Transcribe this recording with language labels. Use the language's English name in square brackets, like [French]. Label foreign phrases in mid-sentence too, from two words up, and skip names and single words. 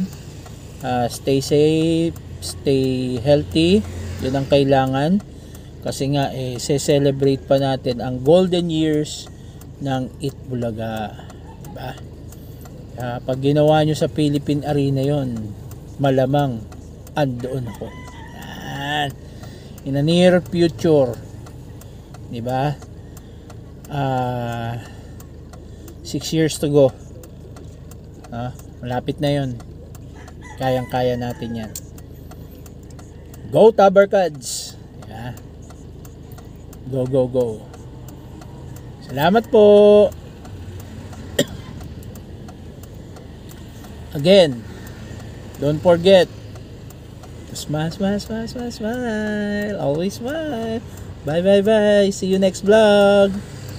[English] Stay safe, stay healthy, [Filipino] yun ang kailangan. Kasi nga se-celebrate pa natin ang [English] golden years [Filipino] ng Itbulaga, diba? Pag ginawa nyo sa Philippine Arena yon, malamang andoon ako. Yan. [English] In a near future, diba? 6 years to go. [Filipino] Malapit na yon. Kayang-kaya natin yan. [English] Go Tabarkads! Yeah. Go, go, go. [Filipino] Salamat po. [English] Again, don't forget, smile, smile, smile, smile, smile. Always smile. Bye, bye, bye. See you next vlog.